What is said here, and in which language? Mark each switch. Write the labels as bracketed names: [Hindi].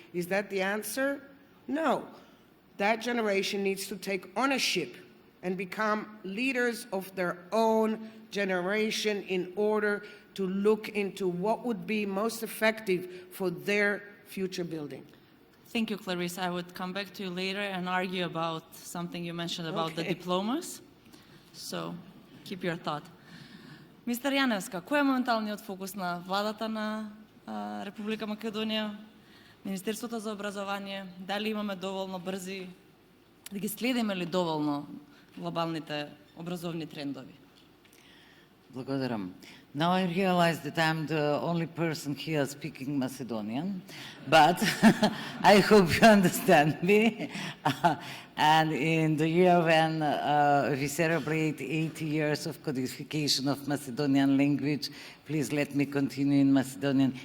[English] Is that the answer? No. That generation needs to take ownership and become leaders of their own generation in order to look into what would be most effective for their future building. Thank you, Clarisse. I would come back to you later and argue about something you mentioned about the diplomas. So, keep your thought. [Macedonian] Мистер Janevska, кој е моменталниот фокус на владата на Република Македонија, Министерството за образование, дали имаме доволно брзи, да ги следиме ли доволно глобалните образовни трендови? Благодарам. [English] Now I realize that I'm the only person here speaking Macedonian, but I hope you understand me. And in the year when we celebrate 80 years of codification of Macedonian language, please let me continue in Macedonian.